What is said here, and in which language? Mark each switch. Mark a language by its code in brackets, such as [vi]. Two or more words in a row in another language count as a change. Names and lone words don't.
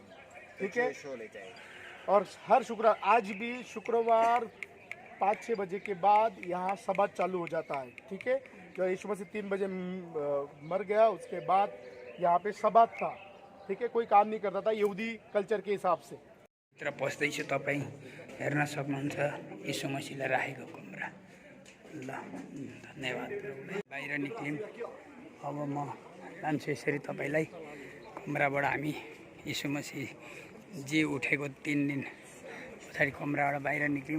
[en] The Jewish holiday. [hi] और हर शुक्रवार, आज भी शुक्रवार 5-6 बजे के बाद यहाँ सब्बात चालू हो जाता है। ठीक है, जो यीशु मसीह 3 बजे मर गया उसके बाद यहाँ पे सब्बात था। ठीक है, कोई काम नहीं करता था यहूदी कल्चर के हिसाब से। [ne] भित्र पस्दैछु, तपाईँ हेर्न सक्नुहुन्छ यीशु मसीहलाई राखेको कमरा। ल, धन्यवाद। बाहिर निक्ल्यौँ। अब म लान्छु यसरी तपाईँलाई कमराबाट। हामी यीशु मसीह जी उठेको 3 दिन पछाडि कमराबाट बाहिर निक्ल्यौँ।